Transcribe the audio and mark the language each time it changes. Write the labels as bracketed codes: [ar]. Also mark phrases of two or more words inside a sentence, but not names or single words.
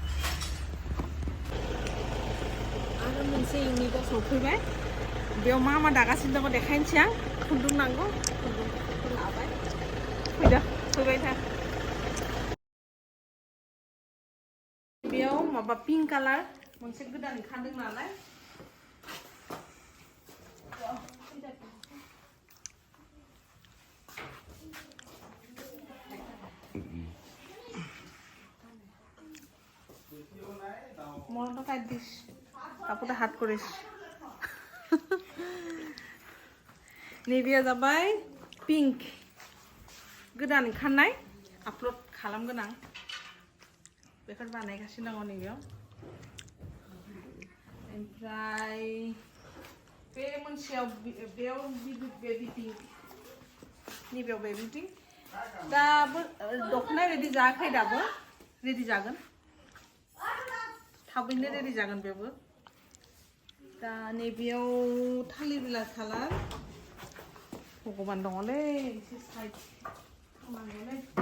[brx] आरो मोनसे इउनिटआव सफैबाय बेयाव मा दागासिनो दङ देखायनोसै आं खुन्दुं नांगौ खुन्दुं लाबाय फैबाय था बेयाव माबा [en] pink colour [brx] मोनसे गोदान ओंखारदों नालाय [bn] মনটা কাট দিস কাপড়টা হাত করিস [brx] नैबेया जाबाय पिंक गोदान ओंखारनाय आपल'ड खालामगोन आं बेखौ बानायगासिनो दङ नैबेयाव ओमफ्राय बे मोनसेयाव बेयाव [en] baby pink [brx] नैबेयाव [en] baby pink [brx] दाबो दख'ना रेडि जायाखै दाबो रेडि जागोन थाबैनो रेडि जागोन बेबो दा नैबेयाव थालिर बिलाइ कालार भगबान दङलै एसे साइड खालामनांगौलै